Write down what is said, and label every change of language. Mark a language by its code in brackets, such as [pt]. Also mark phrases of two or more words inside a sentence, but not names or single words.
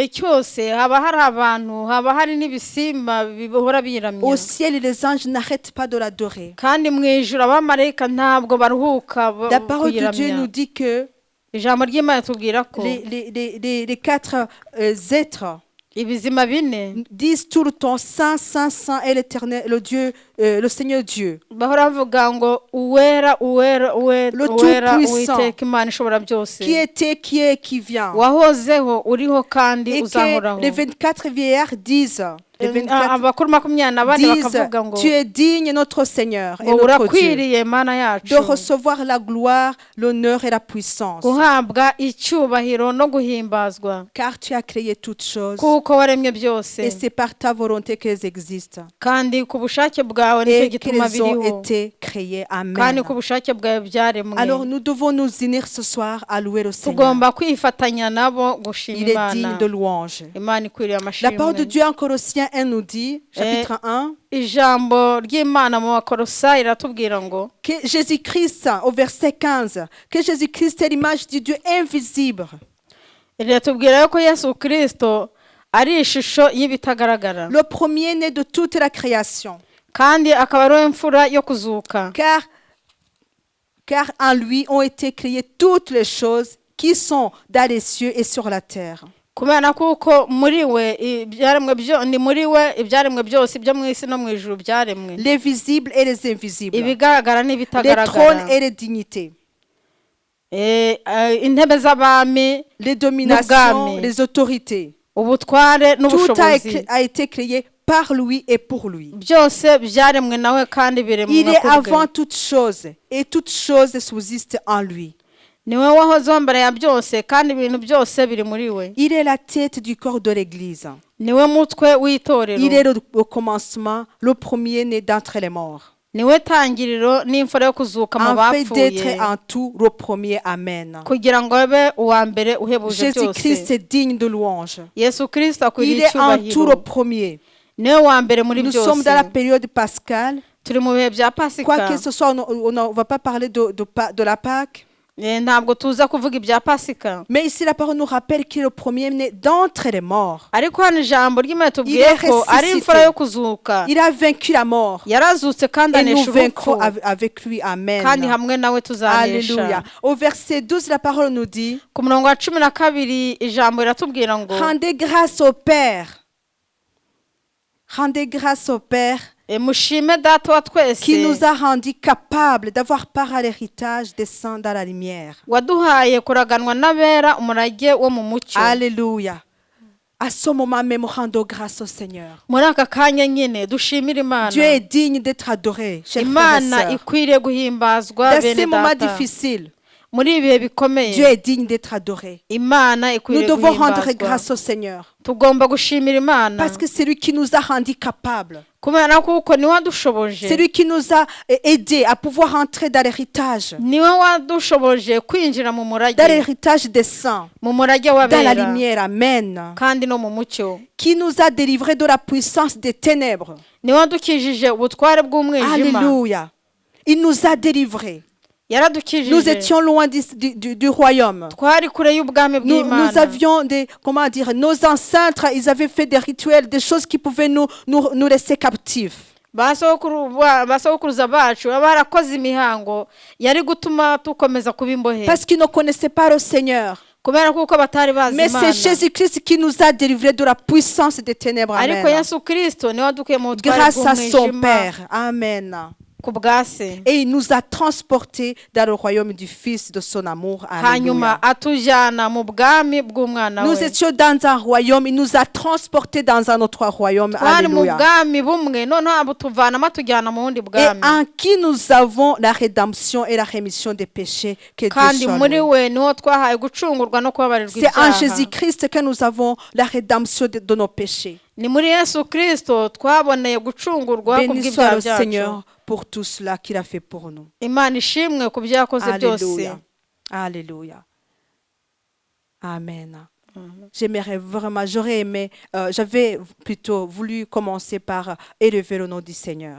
[fr] Au ciel, les anges n'arrêtent pas de l'adorer. La parole de Dieu nous dit que les 4 êtres [rw] ibizima bine [fr] disent tout le temps Saint, Saint, Saint est l'Éternel, le Dieu, le Seigneur Dieu. [rw] bahora bavuga ngo uwera uwera [fr] Le [rw] uwera [fr] Tout-Puissant. [rw] uwiteka imana ishobora byose [fr] Qui était, qui est, qui vient. [rw] wahozeho uriho kandi [fr] Et [rw] uzahoraho [fr] que les 24 vieillards disent, les 24 [rw] abakuru 24 [fr] disent, [rw] bakavuga ngo [fr] tu es digne, notre Seigneur et [rw] ngo [fr] notre Dieu, [rw] urakwiriye mana yacu [fr] de recevoir la gloire, l'honneur et la puissance. [rw] guhabwa icyubahiro no guhimbazwa [fr] Car tu as créé toutes choses [rw] kuko waremye byose [fr] et c'est par ta volonté qu'elles existent [rw] kandi ku bushake bwawe nicyo [fr] et [rw] gituma [fr] qu'elles ont [rw] biriho [fr] été créées. [rw] kandi Amen. ku bushake bwawe byaremwe [fr] Alors nous devons nous unir ce soir à louer le Seigneur. [rw] tugomba kwifatanya nabo gushima [fr] Il est digne [rw] imana [fr] de louange. [rw] imana ikwiriye [fr] La parole de [rw] amashimwe [fr] Dieu en Colossiens 1 nous dit, chapitre 1, [rw] ijambo ry'imana mu bakorosayi iratubwira ngo [fr] que Jésus-Christ, au verset 15, que Jésus-Christ est l'image du Dieu invisible, [rw] riratubwira ko yesu kirisito ari ishusho y'ibitagaragara [fr] le premier-né de toute la création. [rw] kandi akaba ari we mfura yo kuzuka [fr] Car en lui ont été créées toutes les choses qui sont dans les cieux et sur la terre. [rw] kubera kuko muri we ni muri we ibyaremwe byose ibyo mu isi no mu ijuru byaremwe [fr] Les visibles et les invisibles, [rw] ibigaragara [fr] les [rw] n'ibitagaragara [fr] trônes et les dignités, [rw] intebe z'abami [fr] les dominations, les autorités. [rw] ubutware [fr] Tout [rw] n'ubushobozi [fr] a été créé par lui et pour lui. [rw] byose byaremwe nawe kandi [fr] Il [rw] biremwe [fr] est [rw] ku bwe [fr] avant toutes choses et toutes choses subsistent en lui. [rw] niwe wahozeho mbere ya byose kandi ibintu byose biri muri we [fr] Il est la tête du corps de l'Église. [rw] niwe mutwe w'itorero [fr] Il est au commencement, le premier-né d'entre les morts. [rw] niwe tangiriro n'imfura yo kuzuka mu [fr] Afin [rw] bapfuye [fr] d'être en tout le premier. Amen. [rw] kugira ngo abe uwa mbere uhebuje Jésus-Christ byose [fr] est digne de louange. [rw] yesu kirisito [fr] Il [rw] akwiriye [fr] est en tout [rw] icyubahiro [fr] le premier. [rw] niwe wa mbere muri [fr] Nous sommes dans la [rw] byose [fr] période pascale. [rw] turi mu bihe bya [fr] Quoi [rw] pasika [fr] que ce soit, on ne va pas parler de la Pâque. [rw] ntabwo tuza kuvuga ibya pasika [fr] Mais ici, la parole nous rappelle qu'il est le premier-né d'entre les morts. [rw] ariko hano ijambo ry'imana [fr] Il [rw] tubwiye [fr] est [rw] ko ari [fr] ressuscité. [rw] imfura yo kuzuka [fr] Il a vaincu la mort. [rw] yarazutse kandi [fr] Et nous [rw] anesha [fr] vaincrons [rw] urupfu [fr] avec lui. Amen. [rw] kandi hamwe nawe tuzanesha [fr] Alléluia. Au verset 12, la parole nous dit, [rw] ku murongo wa 12 ijambo riratubwira ngo [fr] rendez grâce au Père. Rendez grâce au Père [rw] mushime data wa twese [fr] qui nous a rendus capables d'avoir part à l'héritage des saints dans la lumière. [rw] waduhaye kuraganwa n'abera umurage wo mu mucyo [fr] Alléluia. À ce moment même, rendons grâce au Seigneur. [rw] muri aka kanya nyine dushimire imana [fr] Dieu est digne d'être adoré, chers frères et [rw] imana [fr] sœurs. [rw] ikwiriye guhimbazwa [fr] Dans ces [rw] bene [fr] moments [rw] data [fr] difficiles, [rw] muri ibihe bikomeye [fr] Dieu est digne d'être adoré. [rw] imana [fr] Nous [rw] ikwiriye [fr] devons rendre [rw] guhimbazwa [fr] grâce au Seigneur. [rw] tugomba gushimira imana [fr] Parce que c'est lui qui nous a rendus capables. [rw] kubera kuko niwe wadushoboje [fr] C'est lui qui nous a aidés à pouvoir entrer dans l'héritage. [rw] niwe wadushoboje kwinjira mu murage [fr] Dans l'héritage des saints. [rw] mu murage [fr] Dans la [rw] w'abera [fr] lumière. Amen. [rw] kandi no mu mucyo [fr] Qui nous a délivrés de la puissance des ténèbres. [rw] niwe wadukijije ubutware bw'umwijima [fr] Alléluia. Il nous a délivrés. Nous [rw] yaradukijije [fr] étions loin du royaume. [rw] twari kure y'ubwami [fr] Nous [rw] bw'imana [fr] avions nos ancêtres, ils avaient fait des rituels, des choses qui pouvaient nous laisser captifs. [rw] basokuruza bacu baba barakoze imihango yari gutuma dukomeza kuba imbohe [fr] Parce qu'ils ne connaissaient pas le Seigneur. [rw] kubera kuko batari bazi [fr] Mais c'est [rw] imana [fr] Jésus-Christ qui nous a délivrés de la puissance des ténèbres. [rw] ariko Amen. yesu kirisito niwe wadukuye mu butware [fr] Grâce à son [rw] bw'umwijima [fr] Père. Amen. [rw] ku bwa se [fr] Et il nous a transportés dans le royaume du Fils de son amour. [rw] hanyuma Alléluia. atujyana mu bwami bw'umwana [fr] Nous [rw] we [fr] étions dans un royaume, il nous a transportés dans un autre royaume. [rw] twari mu Alléluia. bwami bumwe noneho abutuvanamo atujyana mu bundi [fr] Et [rw] bwami [fr] en qui nous avons la rédemption et la rémission des péchés que Dieu [rw] kandi [fr] soit [rw] muri [fr] loué. [rw] we niho twahaye gucungurwa no kubabarirwa [fr] C'est en [rw] ibyaha [fr] Jésus-Christ que nous avons la rédemption de nos péchés. [rw] ni muri yesu kirisito twaboneye gucungurwa ku [fr] Béni soit [rw] bw'ibyaha [fr] le [rw] byacu [fr] Seigneur pour tout cela qu'il a fait pour nous. [rw] imana ishimwe ku byo yakoze byose [fr] Alléluia. Alléluia. Amen. J'aimerais vraiment, j'aurais aimé, j'avais plutôt voulu commencer par élever le nom du Seigneur.